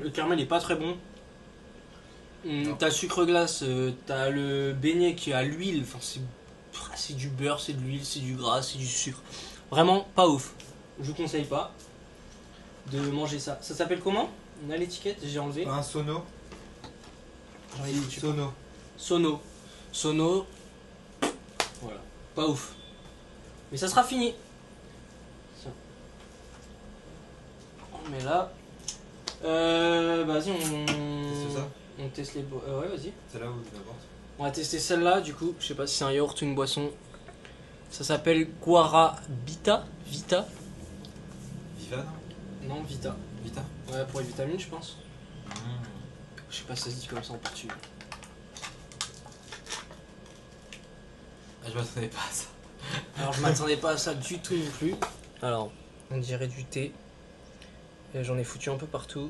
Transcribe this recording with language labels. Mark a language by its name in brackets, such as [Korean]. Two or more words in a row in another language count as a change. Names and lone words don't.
[French] Le caramel est pas très bon. T'as le sucre glace, t'as le beignet qui a l'huile. Enfin, c'est du beurre, c'est de l'huile, c'est du gras, c'est du sucre. Vraiment pas ouf. Je vous conseille pas de manger ça. Ça s'appelle comment? On a l'étiquette, j'ai enlevé. Un sono. Sono. Voilà. Pas ouf. Mais ça sera fini. Ça. On met là. Vas-y, C'est ça. on teste les ouais, vas-y. C'est là où tu n'importe. On va tester celle-là, du coup. Je sais pas si c'est un yaourt ou une boisson. Ça s'appelle Guara Vita. Viva non? Non, Vita. Vita. Ouais, pour les vitamines, je pense. Je sais pas si ça se dit comme ça en portugais. Je m'attendais pas à ça. Alors, je m'attendais pas à ça du tout non plus. Alors, on dirait du thé. J'en ai foutu un peu partout.